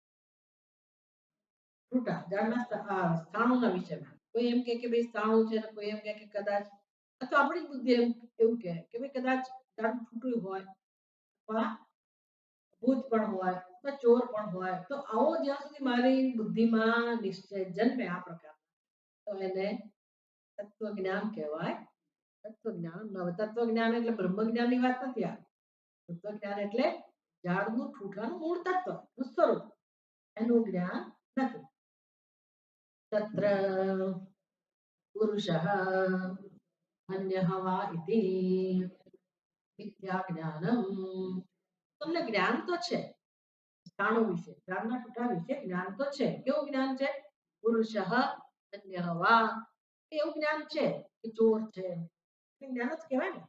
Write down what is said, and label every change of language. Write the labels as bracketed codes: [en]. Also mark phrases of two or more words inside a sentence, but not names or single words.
[gu] ઠૂઠા ઝાડના સ્થાણુના વિશેમાં કોઈ એમ કે ભાઈ સ્થાણું છે, કોઈ એમ કે કદાચ, અથવા આપણી બુદ્ધિ એમ એવું કે ભાઈ કદાચ ઝાડનું ઠૂઠું હોય, અથવા ભૂત પણ હોય, અથવા ચોર પણ હોય, તો આવો જ્યાં સુધી મારી બુદ્ધિમાં નિશ્ચય જન્મે આ પ્રકાર, તો એને તત્વજ્ઞાન કહેવાય. તત્વજ્ઞાન. તત્વજ્ઞાન એટલે બ્રહ્મજ્ઞાનની વાત નથી. આ તત્વજ્ઞાન એટલે ઝાડનું ઠૂઠાનું મૂળ તત્વ, સ્વરૂપ, એનું જ્ઞાન નથી. [sa] तत्र पुरुषः अन्यः वा इति मिथ्या ज्ञानम. [gu] તમને જ્ઞાન તો છે સ્થાનો વિશે, જ્ઞાનના ટુકડા વિશે જ્ઞાન તો છે. કેવું જ્ઞાન છે? [sa] पुरुष अन्य वा, [gu] એવું જ્ઞાન છે કે ચોર છે, જ્ઞાન જ કહેવાય ને.